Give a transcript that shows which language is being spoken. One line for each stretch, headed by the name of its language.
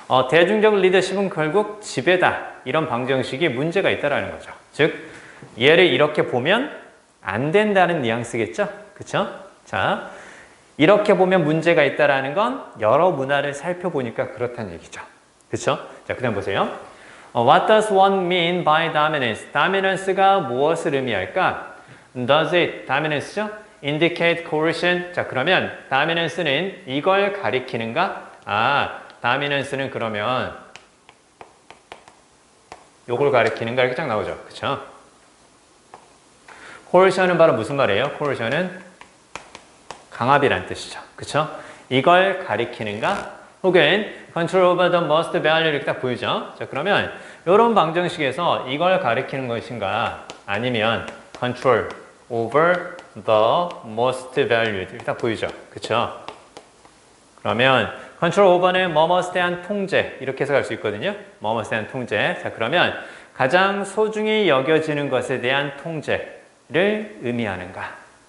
Korean: 대중적 리더십은 결국 지배다. 이런 방정식이 문제가 있다라는 거죠. 즉, 얘를 이렇게 보면 안 된다는 뉘앙스겠죠? 그쵸? 자, 이렇게 보면 문제가 있다라는 건 여러 문화를 살펴보니까 그렇다는 얘기죠. 그쵸? 자, 그 다음 보세요.
English: What does one mean by dominance?
Korean: dominance가 무엇을 의미할까?
English: Does it, dominance죠? indicate coercion?
Korean: 자, 그러면 dominance는 이걸 가리키는가? dominance는 그러면 요걸 가리키는가? 이렇게 딱 나오죠. 그쵸? coercion은 바로 무슨 말이에요? coercion은 강압이란 뜻이죠. 그쵸? 이걸 가리키는가? 혹은
English: control over the most value
Korean: 이렇게 딱 보이죠? 자, 그러면 이런 방정식에서 이걸 가리키는 것인가? 아니면
English: control over the most value
Korean: 이렇게 딱 보이죠? 그쵸? 그러면 control over는 뭐뭐에 대한 통제 이렇게 해석할 수 있거든요. 뭐뭐에 대한 통제. 자, 그러면 가장 소중히 여겨지는 것에 대한 통제를 의미하는가?